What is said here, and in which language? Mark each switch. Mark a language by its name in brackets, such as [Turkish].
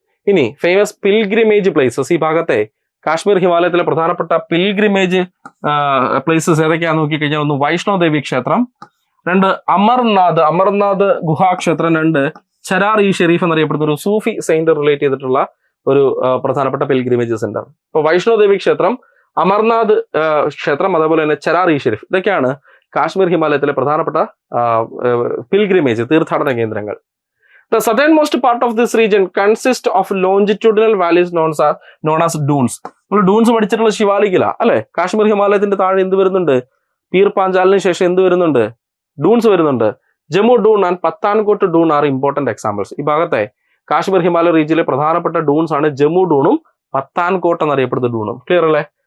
[Malayalam] ഇനി famous pilgrimage places. ഈ ഭാഗത്തെ കാശ്മീർ ഹിമാലയത്തിലെ പ്രധാനപ്പെട്ട പിൽഗ്രിമേജ് പ്ലേസസ് ഏതൊക്കെയാണെന്ന് നോക്കിക്കഴിഞ്ഞാൽ, ഒന്ന് വൈഷ്ണോ ദേവി ക്ഷേത്രം, 2 അമർനാഥ് ഗുഹാക്ഷേത്രം, 2 ചരാർ ഇ ഷെരീഫ് എന്നറിയപ്പെടുന്ന ഒരു സൂഫി സെയിന്റ് റിലേറ്റ് ചെയ്തിട്ടുള്ള ഒരു പ്രധാനപ്പെട്ട പിൽഗ്രിമേജ് സെന്റർ. ഇപ്പൊ വൈഷ്ണോ ദേവി ക്ഷേത്രം, അമർനാഥ് ക്ഷേത്രം, അതേപോലെ തന്നെ ചരാർ ഇ ഷെരീഫ്, ഇതൊക്കെയാണ് കാശ്മീർ ഹിമാലയത്തിലെ പ്രധാനപ്പെട്ട പിൽഗ്രിമേജ് തീർത്ഥാടന കേന്ദ്രങ്ങൾ. [English] The southernmost part of this region consists of longitudinal valleys known as dunes. [Malayalam] നമ്മൾ ഡൂൺസ് പഠിച്ചിട്ടുള്ള ശിവാലിക്കില അല്ലെ? കാശ്മീർ ഹിമാലയത്തിന്റെ താഴെ എന്ത് വരുന്നുണ്ട്? പീർ പാഞ്ചാലിന് ശേഷം എന്ത് വരുന്നുണ്ട്? ഡൂൺസ് വരുന്നുണ്ട്. [English] Jammu dun and Pathankot dun are important examples. [Malayalam] ഈ ഭാഗത്തെ കാശ്മീർ ഹിമാലയ റീജിയനിലെ പ്രധാനപ്പെട്ട ഡൂൺസ് ആണ് ജമ്മു ഡൂണും പത്താൻകോട്ട് എന്നറിയപ്പെടുന്ന ഡൂണും. ക്ലിയർ അല്ലേ?